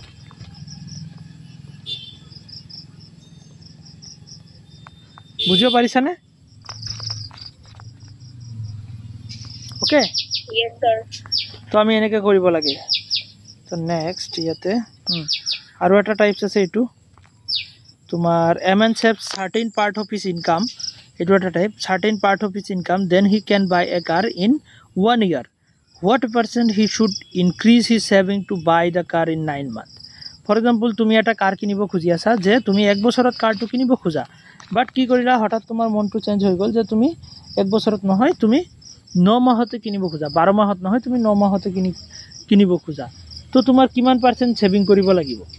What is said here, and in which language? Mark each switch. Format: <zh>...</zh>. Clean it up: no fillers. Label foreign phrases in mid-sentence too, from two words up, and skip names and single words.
<as>বুঝিব পাৰিছানে? ওকে,</as> <en>Yes, sir.</en> <as>তো আমি এনেকৈ কৰিব লাগে। তো নেক্সট ইয়াতে আৰু এটা টাইপছ আছে, এইটো তোমাৰ</as> <en>MN saves certain part of his income,</en> <as>এইটো এটা টাইপ,</as> <en>certain part of his income, then he can buy a car in 1 year. What percent he should increase his saving to buy the car in 9 months? for example</en> <as>তুমি এটা কাৰ কিনিব খুজি আছা যে তুমি 1 বছৰত কাৰটো কিনিব খোজা বাট কি কৰিলা হঠাৎ তোমাৰ মনটো চেঞ্জ হৈ গ'ল যে তুমি 1 বছৰত নহয় তুমি 9 মাহতে কিনিব খোজা 12 মাহত নহয় তুমি 9 মাহতে কিনিব খোজা তো তোমাৰ কিমান % সেভিং কৰিব লাগিব</as>